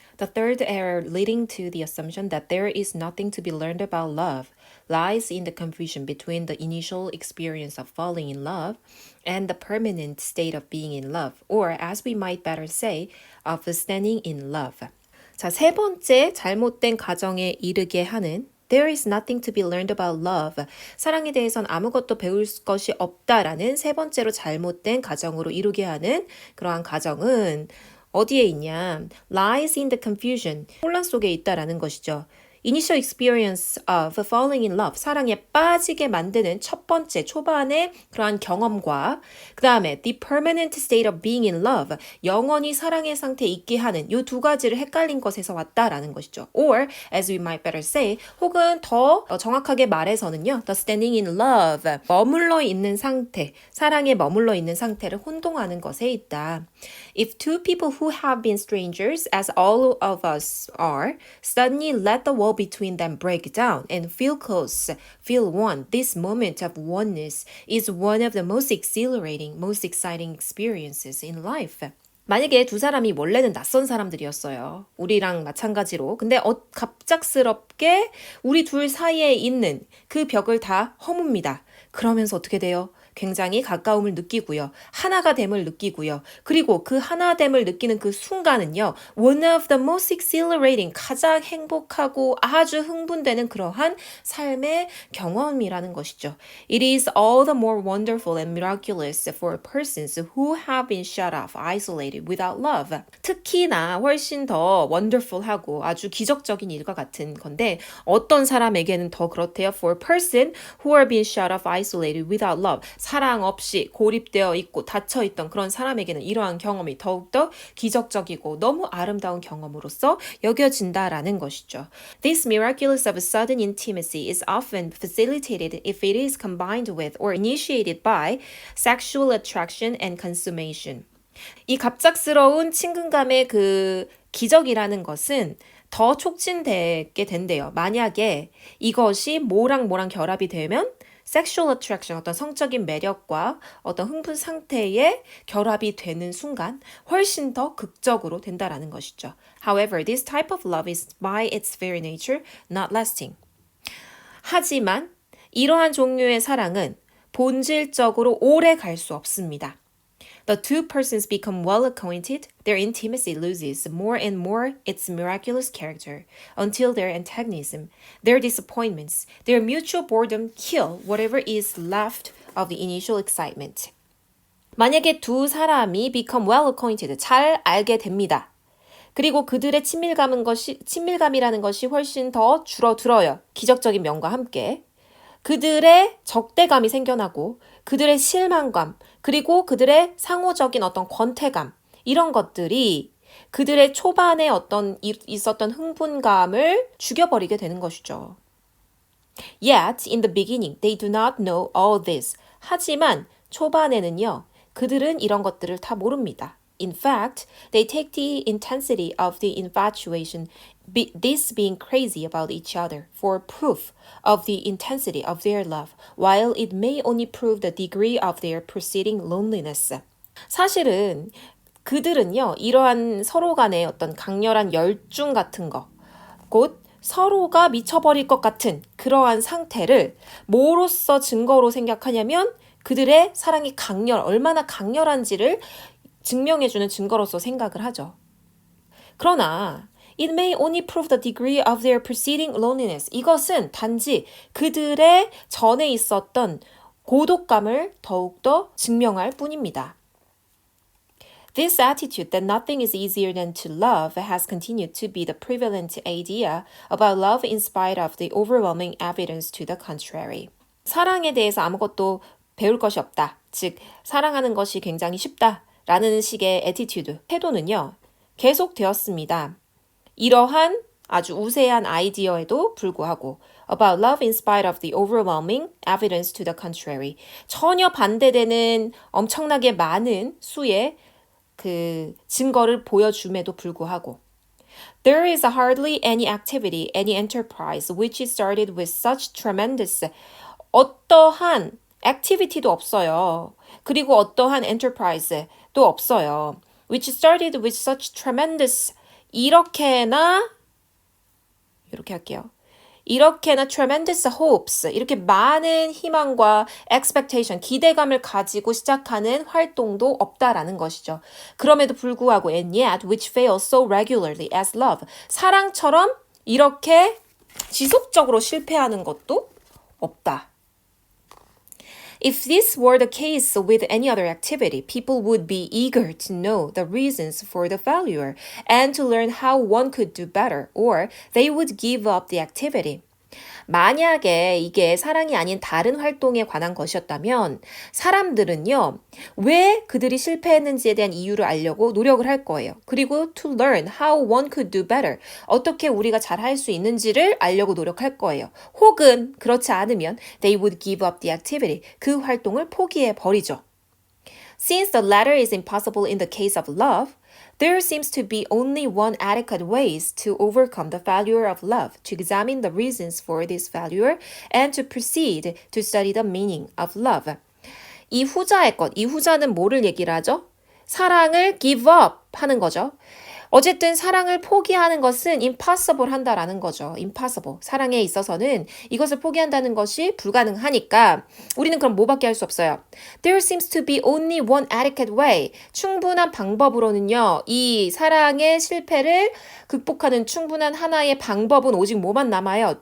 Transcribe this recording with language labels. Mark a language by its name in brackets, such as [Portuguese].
[English] The third error leading to the assumption that there is nothing to be learned about love lies in the confusion between the initial experience of falling in love and the permanent state of being in love, or as we might better say, of standing in love. [Korean] 자, 세 번째 잘못된 가정에 이르게 하는 [English] There is nothing to be learned about love. [Korean] 사랑에 대해선 아무것도 배울 것이 없다라는 세 번째로 잘못된 가정으로 이루게 하는 그러한 가정은 어디에 있냐? [English] Lies in the confusion. [Korean] 혼란 속에 있다라는 것이죠. [English] Initial experience of falling in love. [Korean] 사랑에 빠지게 만드는 첫 번째 초반의 그러한 경험과 그 다음에 [English] the permanent state of being in love. [Korean] 영원히 사랑의 상태에 있게 하는 이 두 가지를 헷갈린 것에서 왔다라는 것이죠. [English] Or as we might better say [Korean] 혹은 더 정확하게 말해서는요. [English] The standing in love. [Korean] 머물러 있는 상태. 사랑에 머물러 있는 상태를 혼동하는 것에 있다. [English] If two people who have been strangers, as all of us are, suddenly let the wall between them break down and feel close, feel one, this moment of oneness is one of the most exhilarating, most exciting experiences in life. [Korean] 만약에 두 사람이 원래는 낯선 사람들이었어요. 우리랑 마찬가지로. 근데 갑작스럽게 우리 둘 사이에 있는 그 벽을 다 허뭅니다. 그러면서 어떻게 돼요? 굉장히 가까움을 느끼고요. 하나가 됨을 느끼고요. 그리고 그 하나됨을 느끼는 그 순간은요. [English] One of the most exhilarating, [Korean] 가장 행복하고 아주 흥분되는 그러한 삶의 경험이라는 것이죠. [English] It is all the more wonderful and miraculous for persons who have been shut off, isolated without love. [Korean] 특히나 훨씬 더 wonderful하고 아주 기적적인 일과 같은 건데 어떤 사람에게는 더 그렇대요. [English] For a person who are being shut off, isolated without love. [Korean] 사랑 없이 고립되어 있고 닫혀있던 그런 사람에게는 이러한 경험이 더욱더 기적적이고 너무 아름다운 경험으로서 여겨진다라는 것이죠. [English] This miraculous of sudden intimacy is often facilitated if it is combined with or initiated by sexual attraction and consummation. [Korean] 이 갑작스러운 친근감의 그 기적이라는 것은 더 촉진되게 된대요. 만약에 이것이 뭐랑 결합이 되면 [English] sexual attraction, [Korean] 어떤 성적인 매력과 어떤 흥분 상태에 결합이 되는 순간 훨씬 더 극적으로 된다라는 것이죠. [English] However, this type of love is by its very nature not lasting. [Korean] 하지만 이러한 종류의 사랑은 본질적으로 오래 갈 수 없습니다. [English] The two persons become well acquainted, their intimacy loses more and more its miraculous character until their antagonism, their disappointments, their mutual boredom kill whatever is left of the initial excitement. [Korean] 만약에 두 사람이 [English] become well acquainted, [Korean] 잘 알게 됩니다. 그리고 그들의 친밀감이라는 것이 훨씬 더 줄어들어요. 기적적인 면과 함께. 그들의 적대감이 생겨나고 그들의 실망감 그리고 그들의 상호적인 어떤 권태감 이런 것들이 그들의 초반에 어떤 있었던 흥분감을 죽여버리게 되는 것이죠. [English] Yet, in the beginning, they do not know all this. [Korean] 하지만 초반에는요, 그들은 이런 것들을 다 모릅니다. [English] In fact, they take the intensity of the infatuation, this being crazy about each other, for proof of the intensity of their love, while it may only prove the degree of their preceding loneliness. [Korean] 사실은 그들은요, 이러한 서로 간의 어떤 강렬한 열중 같은 거, 곧 서로가 미쳐버릴 것 같은 그러한 상태를 뭐로써 증거로 생각하냐면 그들의 사랑이 얼마나 강렬한지를 증명해주는 증거로서 생각을 하죠. [English] 그러나 it may only prove the degree of their preceding loneliness. [Korean] 이것은 단지 그들의 전에 있었던 고독감을 더욱더 증명할 뿐입니다. [English] This attitude that nothing is easier than to love has continued to be the prevalent idea about love in spite of the overwhelming evidence to the contrary. [Korean] 사랑에 대해서 아무것도 배울 것이 없다. 즉, 사랑하는 것이 굉장히 쉽다. 라는 식의 애티튜드, 태도는요. 계속되었습니다. 이러한 아주 우세한 아이디어에도 불구하고 [English] about love in spite of the overwhelming evidence to the contrary. [Korean] 전혀 반대되는 엄청나게 많은 수의 그 증거를 보여줌에도 불구하고 [English] There is hardly any activity, any enterprise which is started with such tremendous [Korean] 어떠한 activity도 없어요. 그리고 어떠한 enterprise도 없어요. [English] Which started with such tremendous [Korean] 이렇게나 이렇게 할게요. 이렇게나 [English] tremendous hopes, [Korean] 이렇게 많은 희망과 expectation, 기대감을 가지고 시작하는 활동도 없다라는 것이죠. 그럼에도 불구하고 [English] and yet which fails so regularly as love, [Korean] 사랑처럼 이렇게 지속적으로 실패하는 것도 없다. [English] If this were the case with any other activity, people would be eager to know the reasons for the failure and to learn how one could do better, or they would give up the activity. [Korean] 만약에 이게 사랑이 아닌 다른 활동에 관한 것이었다면 사람들은요, 왜 그들이 실패했는지에 대한 이유를 알려고 노력을 할 거예요. 그리고 [English] to learn how one could do better, [Korean] 어떻게 우리가 잘할 수 있는지를 알려고 노력할 거예요. 혹은 그렇지 않으면 [English] they would give up the activity, [Korean] 그 활동을 포기해 버리죠. [English] Since the latter is impossible in the case of love, there seems to be only one adequate way to overcome the failure of love, to examine the reasons for this failure, and to proceed to study the meaning of love. [Korean] 이 후자의 것, 이 후자는 뭐를 얘기를 하죠? 사랑을 give up 하는 거죠. 어쨌든 사랑을 포기하는 것은 impossible 한다라는 거죠. [English] impossible. [Korean] 사랑에 있어서는 이것을 포기한다는 것이 불가능하니까 우리는 그럼 뭐밖에 할 수 없어요. [English] There seems to be only one adequate way. [Korean] 충분한 방법으로는요. 이 사랑의 실패를 극복하는 충분한 하나의 방법은 오직 뭐만 남아요.